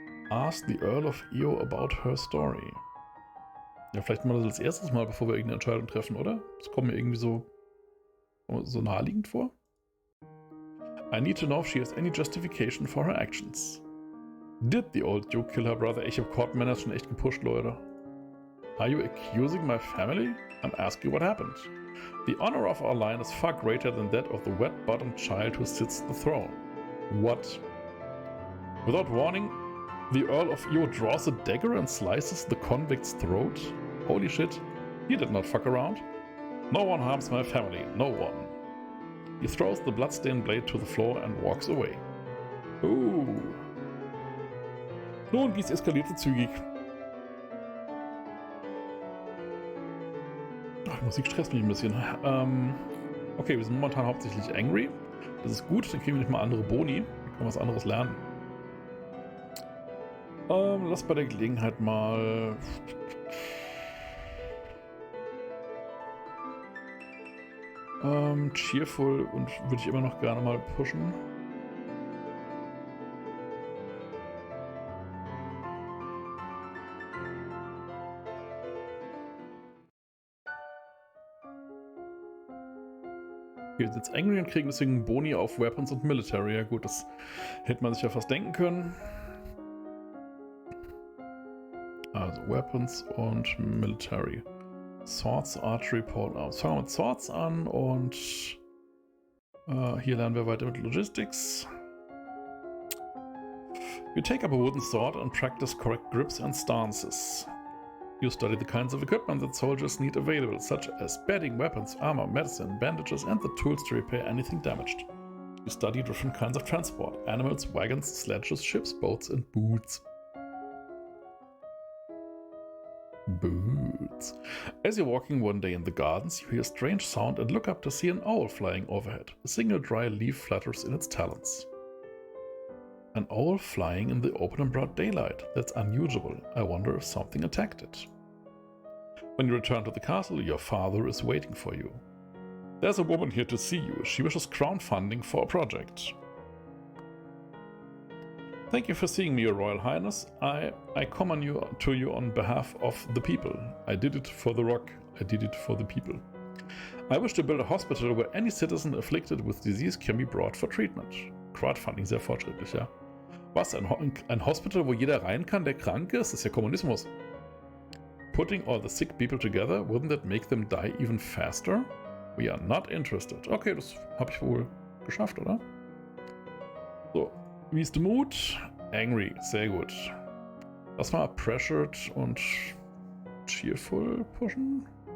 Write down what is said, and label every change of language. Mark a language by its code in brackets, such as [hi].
[en] Ask the Earl of Eo about her story. [de] Ja, vielleicht mal das als erstes Mal, bevor wir irgendeine Entscheidung treffen, oder? Das kommt mir irgendwie so naheliegend vor. [en] I need to know if she has any justification for her actions. Did the old Duke kill her brother? [de] Ich hab Court Manners schon echt gepusht, Leute. [en] Are you accusing my family? I'm asking what happened. The honor of our line is far greater than that of the wet-bottomed child who sits the throne. What? Without warning, the Earl of Eo draws a dagger and slices the convict's throat? Holy shit, he did not fuck around. No one harms my family, no one. He throws the bloodstained blade to the floor and walks away. Ooh. [de] Nun, dies eskalierte zügig. Ach, die Musik stresst mich ein bisschen. Okay, wir sind momentan hauptsächlich angry. Das ist gut, dann kriegen wir nicht mal andere Boni. Wir können was anderes lernen. Lass bei der Gelegenheit mal... cheerful und würde ich immer noch gerne mal pushen. Wir sind jetzt angry und kriegen deswegen Boni auf Weapons und Military. Ja gut, das hätte man sich ja fast denken können. Also Weapons und Military. Swords, Archery, Pole Arms. Fangen wir mit Swords an und hier lernen wir weiter mit Logistics. [en] You take up a wooden sword and practice correct grips and stances. You study the kinds of equipment that soldiers need available, such as bedding, weapons, armor, medicine, bandages, and the tools to repair anything damaged. You study different kinds of transport, animals, wagons, sledges, ships, boats, and boots. Boots. As you're walking one day in the gardens, you hear a strange sound and look up to see an owl flying overhead. A single dry leaf flutters in its talons. An owl flying in the open and broad daylight. That's unusual. I wonder if something attacked it. When you return to the castle, your father is waiting for you. There's a woman here to see you. She wishes crowdfunding for a project. Thank you for seeing me, Your Royal Highness. I commend you to you on behalf of the people. I did it for the rock. I did it for the people. I wish to build a hospital where any citizen afflicted with disease can be brought for treatment. [de] Crowdfunding, sehr fortschrittlich, ja. Was, ein Hospital, wo jeder rein kann, der krank ist? Das ist ja Kommunismus. [en] Putting all the sick people together, wouldn't that make them die even faster? We are not interested. [de] Okay, das habe ich wohl geschafft, oder? So. Wie ist der Mut? Angry, sehr gut. Lass mal pressured und cheerful pushen.